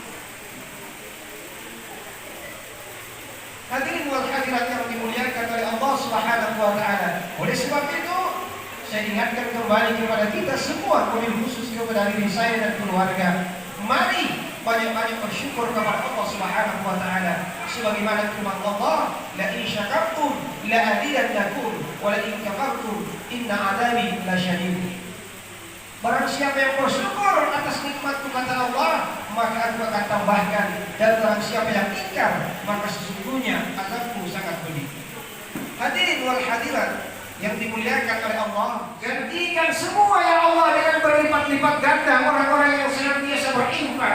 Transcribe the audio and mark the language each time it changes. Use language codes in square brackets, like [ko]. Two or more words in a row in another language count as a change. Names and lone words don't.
[ar] الحاضرين والحاضرات [id] yang dimuliakan oleh Allah [ar] سبحانه وتعالى. [id] Oleh sebab itu, saya ingatkan kembali kepada kita semua, [ar] وبالخصوص [id] kepada diri saya dan keluarga. Mari banyak-banyak bersyukur kepada Allah [ar] سبحانه وتعالى. [id] Sebagaimana firman Allah, [ar] لئن شكرتم لأزيدنكم ولئن كفرتم إن عذابي لشديد. [id] Barang siapa yang bersyukur atas nikmat kata Allah, maka aku akan tambahkan, dan barang siapa yang ingkar, maka sesungguhnya azabku sangat pedih. [ar] الحاضرين والحاضرات [id] yang dimuliakan oleh Allah, gantikan semua ya Allah dengan berlipat-lipat ganda orang-orang yang senantiasa berinfak.